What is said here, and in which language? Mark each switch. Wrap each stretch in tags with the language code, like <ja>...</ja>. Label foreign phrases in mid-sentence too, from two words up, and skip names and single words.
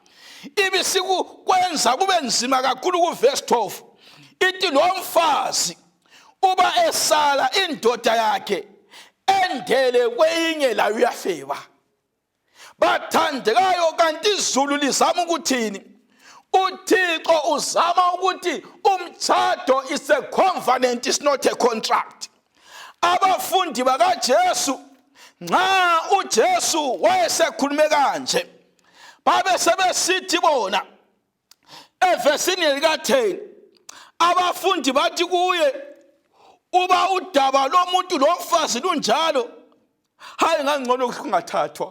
<nd>Ibisikwenza kube nzima kakhulu kuvesi 12 ithi lo mfazi uba esala indoda yakhe endele kweyinye layo uyafeba. Bathandekayo, kanti izulu lizama ukuthini? uThixo uzama ukuthi umtshado</nd> <en>is a covenant, is not a contract.</en> <nd>Abafundi bakaJesu nxa uJesu wayesekhulume kanje babe sebesithi bona evesini lika-10, abafundi bathi kuye, uba udaba lomuntu lomfazi lunjalo, hayi ngangcono kungathathwa.</nd>